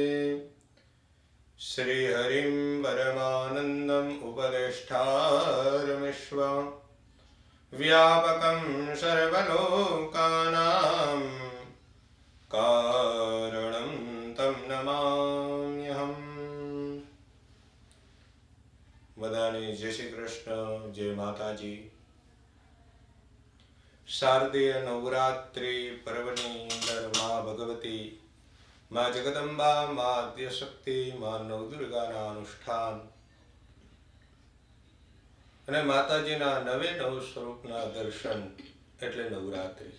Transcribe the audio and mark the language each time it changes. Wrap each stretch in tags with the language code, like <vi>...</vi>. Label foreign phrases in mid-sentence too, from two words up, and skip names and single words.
<sa>श्रीहरिं परमानन्दम् उपदेष्टारमिश्वं व्यापकं सर्वलोकानां कारणं तं नमाम्यहम्।</sa> <gu>બધાને જય શ્રી કૃષ્ણ, જય માતાજી। શારદીય નવરાત્રિ પર્વની અંદર મા ભગવતી, મા જગદંબા, મા આદ્યશક્તિ, મા નવદુર્ગાના અનુષ્ઠાન અને માતાજીના નવે નવ સ્વરૂપના દર્શન એટલે નવરાત્રિ।</gu>